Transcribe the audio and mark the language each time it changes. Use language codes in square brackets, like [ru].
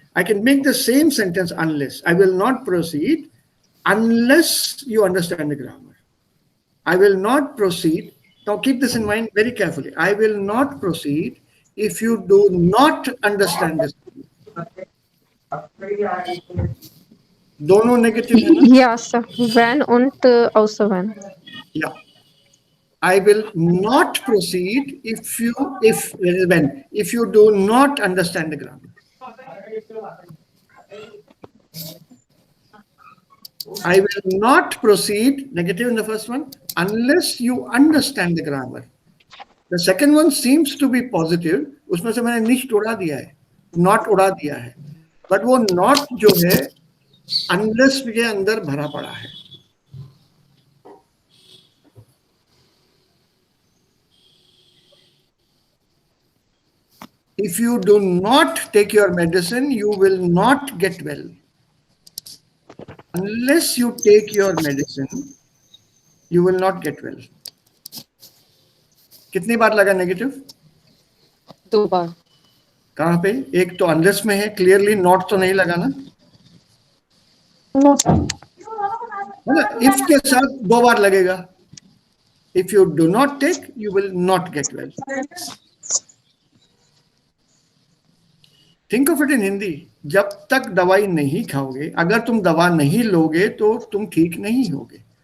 [en] I can make the same sentence unless. I will not proceed unless you understand the grammar. I will not proceed. Now keep this in mind very carefully. I will not proceed if you do not understand this. [hi] दोनों negative है ना? [en] Yes sir. when [de] und außer [en] when. Yeah. I will not proceed if you do not understand the grammar. I will not proceed, negative in the first one, unless you understand the grammar. The second one seems to be positive. [hi] उसमें से मैंने nicht उड़ा दिया है, not उड़ा दिया है. But वो not जो है, unless के अंदर भरा पड़ा है. [en] if you do not take your medicine, you will not get well. Unless you take your medicine, you will not get well. [hi] कितनी बार लगा नेगेटिव? 2 बार। कहाँ पे? एक तो अनलेस में है, क्लियरली नॉट तो नहीं लगा ना? [en] No sir. [hi] है ना? इफ के साथ 2 बार लगेगा. [en] If you do not take, you will not get well. Think of it in Hindi. [hi] जब तक दवाई नहीं खाओगे, अगर तुम दवा नहीं लोगे तो तुम ठीक नहीं होगे.